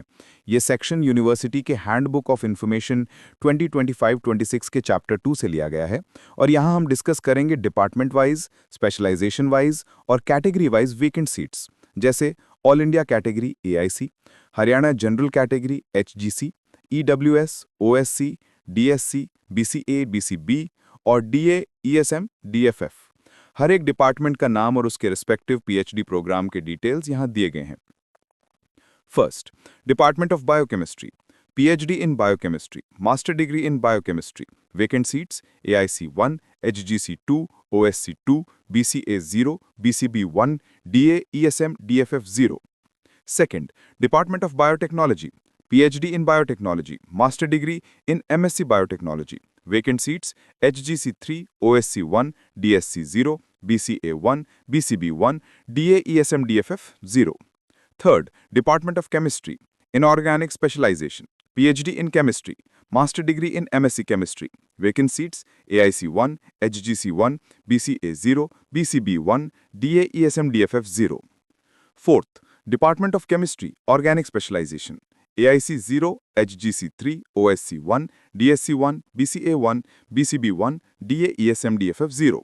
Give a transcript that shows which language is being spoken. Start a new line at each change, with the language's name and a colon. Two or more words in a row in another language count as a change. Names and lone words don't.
Hindi: ये सेक्शन यूनिवर्सिटी के
English: handbook of information
Hindi: 2025-26 के चैप्टर 2 से लिया गया है और यहाँ हम डिस्कस करेंगे
English: department wise, specialization wise
Hindi: और
English: category wise vacant seats,
Hindi: जैसे
English: All India Category AIC, Haryana General Category HGC, EWS, OSC, DSC, BCA, BCB
Hindi: और
English: DA, ESM, DFF.
Hindi: हर एक डिपार्टमेंट का नाम और उसके
English: respective PhD program
Hindi: के डिटेल्स यहां दिए गए हैं।
English: First, Department of Biochemistry, PhD in Biochemistry, Master Degree in Biochemistry, vacant seats AIC 1, HGC 2, OSC 2, BCA 0, BCB 1, DA, ESM, DFF 0. Second, Department of Biotechnology, PhD in Biotechnology, Master Degree in MSc Biotechnology. Vacant seats HGC 3, OSC 1, DSC 0, BCA 1, BCB 1, DA ESM DFF 0. Third, Department of Chemistry, Inorganic Specialization, PhD in Chemistry, Master Degree in MSc Chemistry. Vacant seats AIC 1, HGC 1, BCA 0, BCB 1, DA ESM DFF 0. Fourth, Department of Chemistry, Organic Specialization, AIC 0, HGC 3, OSC 1, DSC 1, BCA 1, BCB 1, DA ESM DFF 0.